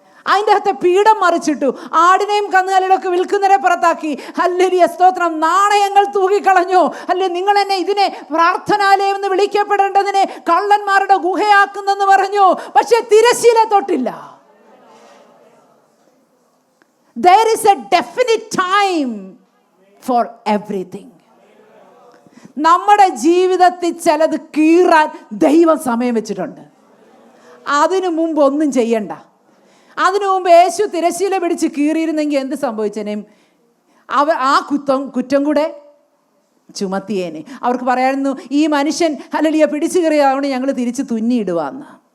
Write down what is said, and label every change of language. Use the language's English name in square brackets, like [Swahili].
[Malayalam] അതിൻ്റെ അകത്തെ പീഠം മറിച്ചിട്ടു. ആടിനെയും കന്നുകാലികളൊക്കെ വിൽക്കുന്നവരെ പുറത്താക്കി. ഹല്ലേലൂയ, സ്തോത്രം. നാണയങ്ങൾ തൂകിക്കളഞ്ഞു. അല്ലെ, നിങ്ങൾ എന്നെ ഇതിനെ പ്രാർത്ഥനാലയം എന്ന് വിളിക്കപ്പെടേണ്ടതിനെ കള്ളന്മാരുടെ ഗുഹയാക്കുന്നെന്ന് പറഞ്ഞു. പക്ഷെ തിരശ്ശീല തൊട്ടില്ല. [English] There is a definite time for everything. [Malayalam] നമ്മുടെ ജീവിതത്തിൽ ചിലത് കീറാൻ ദൈവം സമയം വെച്ചിട്ടുണ്ട്. അതിനു മുമ്പ് ഒന്നും ചെയ്യണ്ട. അതിനു മുമ്പ് യേശു തിരശ്ശീല പിടിച്ച് കീറിയിരുന്നെങ്കിൽ എന്ത് സംഭവിച്ചേനേയും? ആ കുറ്റം കൂടെ ചുമത്തിയേനെ. അവർക്ക് പറയായിരുന്നു, ഈ മനുഷ്യൻ ഹല്ലേലൂയ പിടിച്ചു കീറിയതുകൊണ്ട് ഞങ്ങൾ തിരിച്ച് തുന്നിയിടുവാന്ന്.